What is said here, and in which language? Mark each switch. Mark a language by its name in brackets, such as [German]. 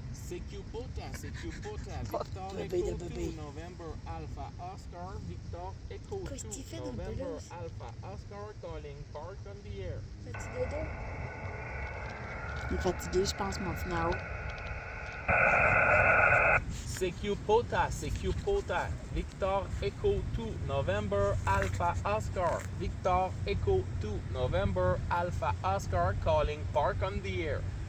[English] CQ Pota, Victor Echo 2, November Alpha Oscar, Victor Echo 2, November Alpha Oscar, calling park on the air. [French] Petit dodo. Il est fatigué, je pense, mon petit Nao. [English] CQ Pota, Victor Echo 2, November Alpha Oscar, Victor Echo 2, November Alpha Oscar, calling park on the air.